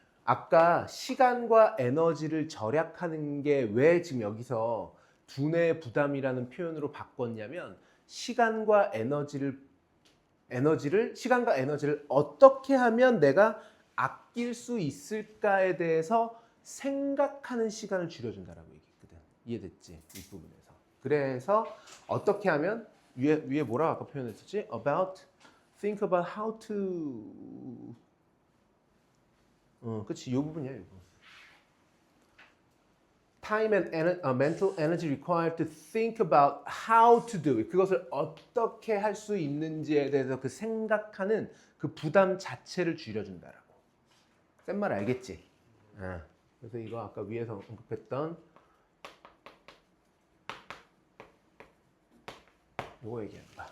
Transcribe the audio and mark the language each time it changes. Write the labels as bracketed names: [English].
[Korean] 아까 시간과 에너지를 절약하는 게 왜 지금 여기서 두뇌의 부담이라는 표현으로 바꿨냐면 시간과 에너지를 어떻게 하면 내가 아낄 수 있을까에 대해서 생각하는 시간을 줄여준다라고 얘기했거든. 이해됐지? 이 부분에서. 그래서 어떻게 하면 위에 뭐라고 아까 표현했었지? [English] About think about how to [Korean] 그치 이 부분이야 이거. [English] Time and mental energy required to think about how to do it. [Korean] 그것을 어떻게 할 수 있는지에 대해서 그 생각하는 그 부담 자체를 줄여준다라고. 센 말 알겠지? 그래서 이거 아까 위에서 언급했던 요거 얘기하는 거야.